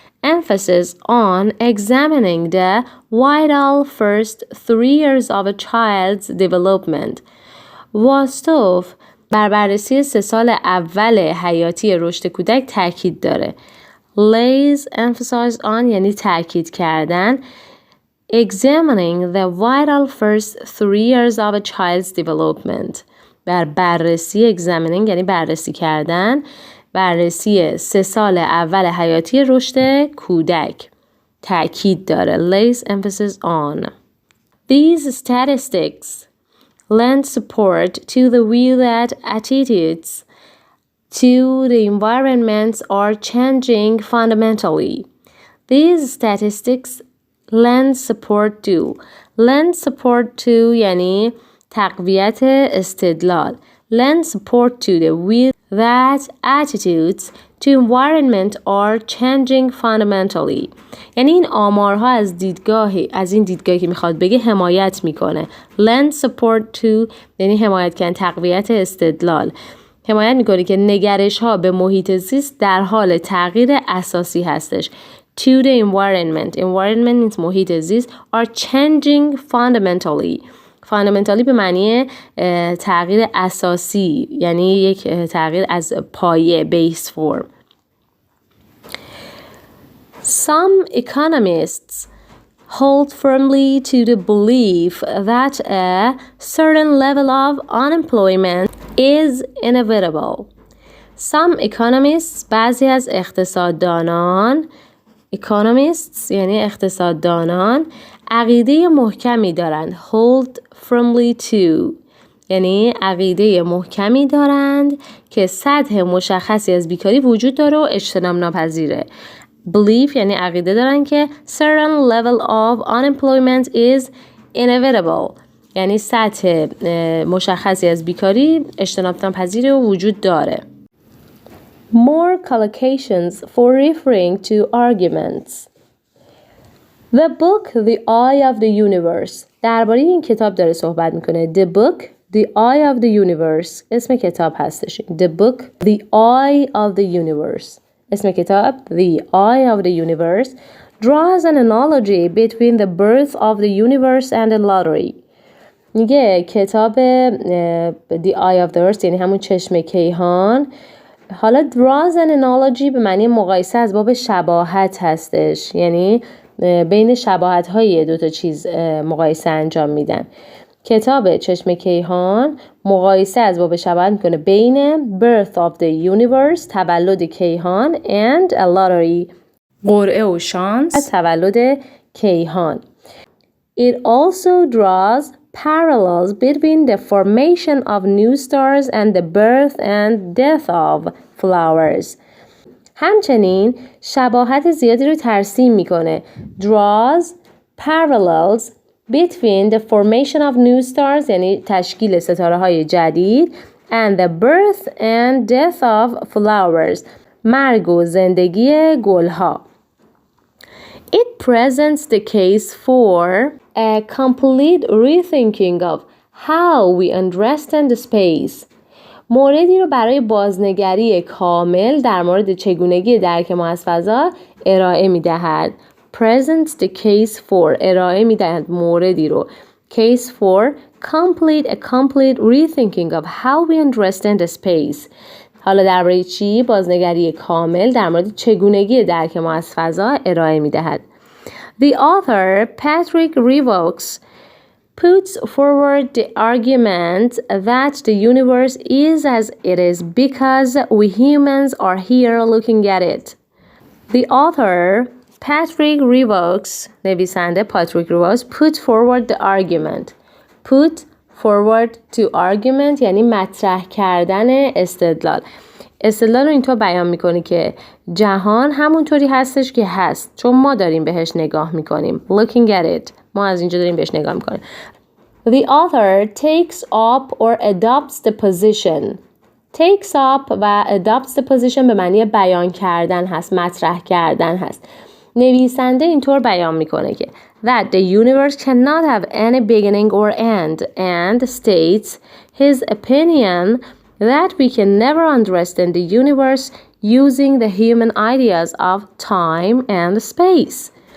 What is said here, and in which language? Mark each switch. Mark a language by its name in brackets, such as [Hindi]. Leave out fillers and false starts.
[English] emphasis on examining the vital first 3 years of a child's development. [Persian] واستوف بر بررسی 3 سال اول حیاتی رشد کودک تأکید داره. [English] lays emphasis on [Persian] یعنی تأکید کردن. [English] examining the vital first 3 years of a child's development. [Persian] بر بررسی examining یعنی بررسی کردن. بررسی 3 سال اول حیاتی رشد کودک تأکید داره. [English] lays emphasis on. These statistics lend support to the view that attitudes to the environment are changing fundamentally. These statistics lend support to. lend support to یعنی [Persian] تقویت استدلال. [English] lend support to the view that attitudes to environment are changing fundamentally. [Persian] یعنی این آمارها از این دیدگاهی که میخواد بگه حمایت میکنه. [English] lend support to [Persian] یعنی حمایت کردن، تقویت استدلال. حمایت میکنه که نگرش ها به محیط زیست در حال تغییر اساسی هستش. [English] to the environment means [Persian] محیط زیست [English] are changing fundamentally. [Persian] fundamentally به معنی تغییر اساسی، یعنی یک تغییر از پایه، [English] base form. Some economists hold firmly to the belief that a certain level of unemployment is inevitable. Some economists [Persian] بعضی از اقتصاددانان economists یعنی اقتصاددانان عقیده محکمی دارند. [English] hold firmly to [Persian] یعنی عقیده محکمی دارند که سطح مشخصی از بیکاری وجود داره و اجتناب ناپذیره. belief یعنی عقیده دارن که [English] certain level of unemployment is inevitable [Persian] یعنی سطح مشخصی از بیکاری اجتناب ناپذیره و وجود داره. [English] more collocations for referring to arguments. The book The Eye of the Universe [Persian] درباره این کتاب داره صحبت میکنه. [English] The book The Eye of the Universe [Persian] اسم کتاب هستش. [English] The book The Eye of the Universe [Persian] اسم کتاب [English] The Eye of the Universe draws an analogy between the birth of the universe and the lottery. [Persian] میگه کتاب The Eye of the Earth یعنی همون چشم کیهان. حالا [English] draws an analogy [Persian] به معنی مقایسه از باب شباهت هستش، یعنی بین شباهت های دوتا چیز مقایسه انجام میدن. کتاب چشم کیهان مقایسه از باب شباهت میکنه بین [English] birth of the universe [Persian] تولد کیهان [English] and a lottery [Persian] قرعه و شانس تولد کیهان. [English] It also draws parallels between the formation of new stars and the birth and death of flowers. [Persian] همچنین شباهت زیادی رو ترسیم میکنه. [English] draws parallels between the formation of new stars [Persian] یعنی تشکیل ستاره های جدید [English] and the birth and death of flowers [Persian] مرگ و زندگی گلها. [English] It presents the case for a complete rethinking of how we understand space. [Persian] موردی رو برای بازنگری کامل در مورد چگونگی درک ما از فضا ارائه می‌دهد. [English] presents the case for [Persian] ارائه می‌دهد موردی رو. [English] case for a complete rethinking of how we understand space. [Persian] حالا درباره چی؟ بازنگری کامل در مورد چگونگی درک ما از فضا ارائه می‌دهد. [English] The author Patrick Revokes puts forward the argument that the universe is as it is because we humans are here looking at it. The author Patrick Revokes [Persian] نویسنده پاتریک ریوکس [English] put forward the argument. Put forward to argument [Persian] یعنی مطرح کردن استدلال. استدلال رو اینطور بیان میکنه که جهان همونطوری هستش که هست چون ما داریم بهش نگاه میکنیم. [English] Looking at it. [Persian] ما از اینجا داریم بهش نگاه میکنیم. [English] The author takes up or adopts the position. Takes up [Persian] و [English] adopts the position [Persian] به معنی بیان کردن هست، مطرح کردن هست. نویسنده اینطور بیان میکنه که [English] that the universe cannot have any beginning or end and states his opinion that we can never understand the universe using the human ideas of time and space.